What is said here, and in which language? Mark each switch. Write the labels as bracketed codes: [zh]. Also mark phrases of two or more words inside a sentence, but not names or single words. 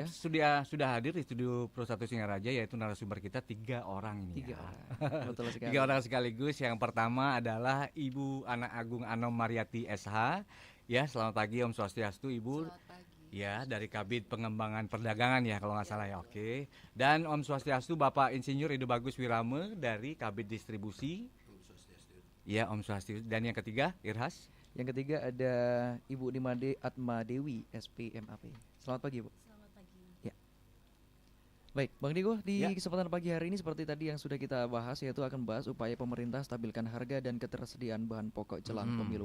[id] Sudah hadir di studio Pro 1 Singaraja, yaitu narasumber kita 3 orang ini. 3 orang. Betul sekali. 3 orang sekaligus. Yang pertama adalah Ibu Anak Agung Anom Mariati SH. Ya, selamat pagi [ban] Om Swastiastu [id] Ibu. Selamat pagi. Ya, dari Kabid Pengembangan Perdagangan ya kalau nggak salah ya. Oke. Dan [ban] Om Swastiastu [id] Bapak Insinyur Ido Bagus Wirame dari Kabid Distribusi. [ban] Ya, Om Swastiastu. [id] Dan yang ketiga, Irhas. Yang ketiga ada Ibu Nimade Atma Dewi, SPMAP. Selamat pagi, Bu. Selamat pagi. Ya. Baik, Bang Diko, di kesempatan pagi hari ini seperti tadi yang sudah kita bahas, yaitu akan bahas upaya pemerintah stabilkan harga dan ketersediaan bahan pokok jelang pemilu.